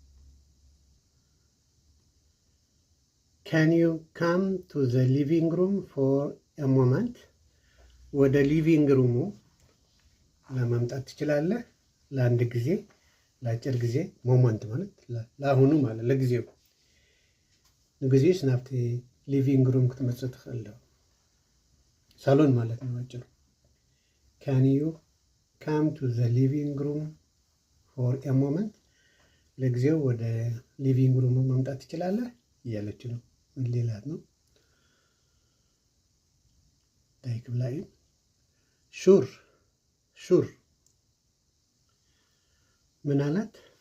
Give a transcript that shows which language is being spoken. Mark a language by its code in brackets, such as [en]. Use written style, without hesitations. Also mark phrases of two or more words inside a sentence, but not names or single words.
[en] can you come to the living room for a moment [am] ወደ ሊቪንግ ሩሙ ለመምጣት ትችላለህ ለአንድ ጊዜ ለአጭር ጊዜ። ሞመንት ማለት ለአሁኑ ማለት ለጊዜው [ti] ንግዚስ ናብቲ ሊቪንግ ሩም ክትመጽእ ትኽእል [am] ሳሎን ማለት ነው አጭሩ። [en] can you come to the living room for a moment [am] ለጊዜው ወደ ሊቪንግ ሩሙ መምጣት ትችላለህ እያለች ነው። ምን ሌላት ነው? ታይክብ ላይ [en] sure sure [am] ምን አላት?